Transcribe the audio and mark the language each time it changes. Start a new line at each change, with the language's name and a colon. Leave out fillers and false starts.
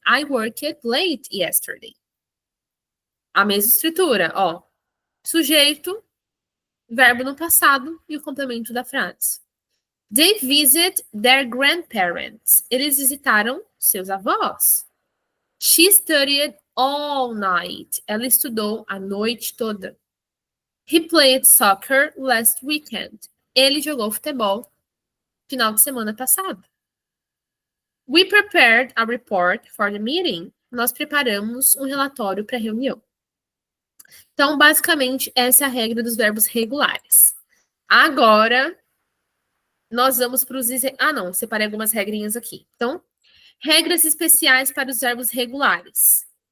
English: I worked late yesterday.
Portuguese: A mesma estrutura, ó. Sujeito, verbo no passado e o complemento da frase.
English: They visit their grandparents.
Portuguese: Eles visitaram seus avós.
English: She studied all night.
Portuguese: Ela estudou a noite toda.
English: He played soccer last weekend.
Portuguese: Ele jogou futebol final de semana passado.
English: We prepared a report for the meeting.
Portuguese: Nós preparamos um relatório para a reunião. Então, basicamente, essa é a regra dos verbos regulares. Agora, nós vamos para os... não, separei algumas regrinhas aqui. Então, regras especiais para os verbos regulares.